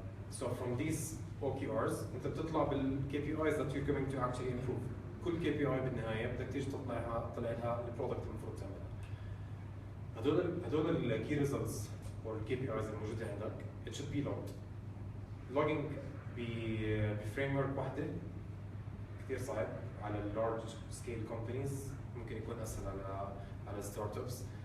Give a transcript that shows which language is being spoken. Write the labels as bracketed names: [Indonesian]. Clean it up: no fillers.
[English] So from these OKRs [Arabic] انت بتطلع بال [English] KPIs that you're going to actually improve. [Arabic] كل KPI بالنهاية بدك تيجي تطلع لها البرودكت المفروض تعملها. هدول ال [English] key results or ال KPIs [Arabic] الموجودة عندك [English] it should be logged. [Arabic] logging بفريم واحدة كثير صعب على ال [English] large scale companies [Arabic] ممكن يكون اسهل على ستارت ابس.